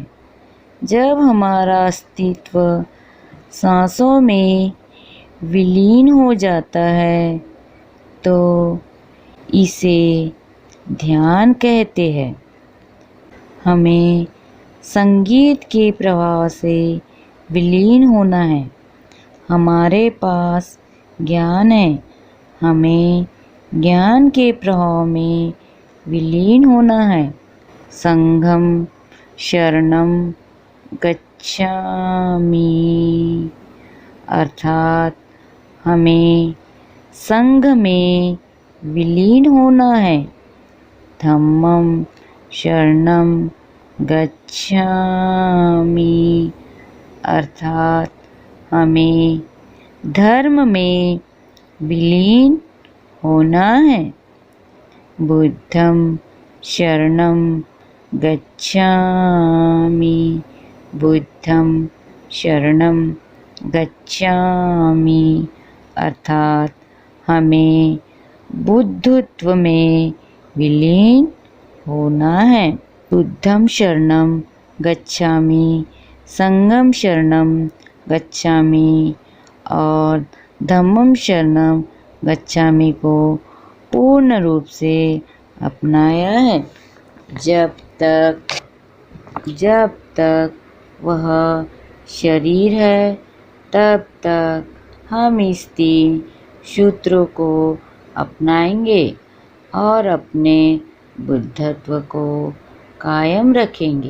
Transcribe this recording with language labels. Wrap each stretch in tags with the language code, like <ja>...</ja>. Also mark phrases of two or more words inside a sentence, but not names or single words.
<hi>जब हमारा अस्तित्व सांसों में विलीन हो जाता है तो इसे ध्यान कहते हैं। हमें संगीत के प्रभाव से विलीन होना है। हमारे पास ज्ञान है, हमें ज्ञान के प्रभाव में विलीन होना है।</hi> <pi>संघम शरणम गच्छामि,</pi> <hi>अर्थात हमें संघ में विलीन होना है।</hi> <pi>धम्मम शरणम गच्छामि,</pi> <hi>अर्थात हमें धर्म में विलीन होना है।</hi> <pi>बुद्धम शरणम गच्छामि, बुद्धम शरणम गच्छामि,</pi> <hi>अर्थात हमें बुद्धत्व में विलीन होना है।</hi> <pi>बुद्धम शरणम गच्छामि, संघम शरणम गच्छामि और धम्मम शरणम गच्छामि</pi> <hi>को पूर्ण रूप से अपनाया है। जब तक वह शरीर है तब तक हम इस 3 सूत्रों को अपनाएंगे और अपने बुद्धत्व को कायम रखेंगे।</hi>